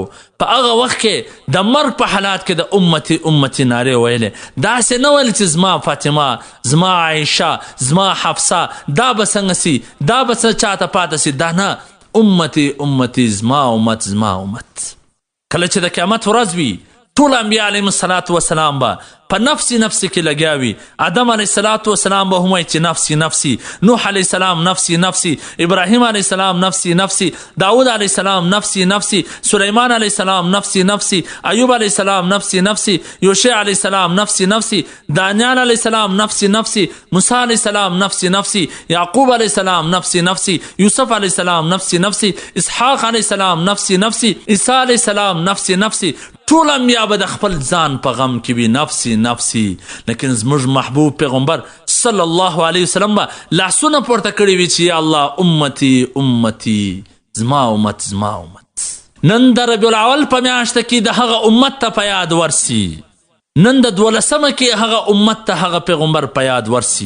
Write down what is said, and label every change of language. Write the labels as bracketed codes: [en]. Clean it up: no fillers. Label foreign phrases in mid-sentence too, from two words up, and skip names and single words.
[ps] په هغه وخت کې د مرګ په حالات کې د [ar] امتي امتي [ps] نارې ویلې، داسې نه ویل چې زما فاطمه، زما عایشه، زما حفصه دا به څنګه سي، دا به څه چاته پاته سي، دا نه، [ar] امتي امتي، [ps] زما امت زما امت. کله چې د قیامت ورځ وي ټول انبیا [ar] علیهم الصلاة وسلام [ps] به په [ar] نفسی نفسی [ps] کې لګیا وي. آدم [ar] علیه الصلاة وسلام [ps] به هم وایي چې [ar] نفسی نفسی، نوح علیه السلام نفسی نفسی، ابراهیم علیه السلام نفسی نفسی، داود علیه السلام نفسی نفسی، سلیمان علیه السلام نفسی نفسی، ایوب علیه السلام نفسی نفسی، یوشع علیه السلام نفسی نفسی، دانیال علیه السلام نفسی نفسی، موسی علیه السلام نفسی نفسی، یعقوب علیه السلام نفسی نفسی، یوسف علیه السلام نفسی نفسی، اسحاق علیه السلام نفسی نفسی، عیسی علیه السلام نفسی نفسی. [ps] ټول انبیا به د خپل ځان په غم کې وي، [ar] نفسی نفسی. [ps] لیکن زموږ محبوب پیغمبر [ar] صلی الله علیه وسلم [ps] به لاسونه پورته کړي وي چې [ar] یا الله امتی امتی، [ps] زما امت زما امت. نن د ربیع الاول په میاشته کې د هغه امت ته په یاد ورسي، نن د 12مه کې هغه امت ته هغه پیغمبر په یاد ورسي.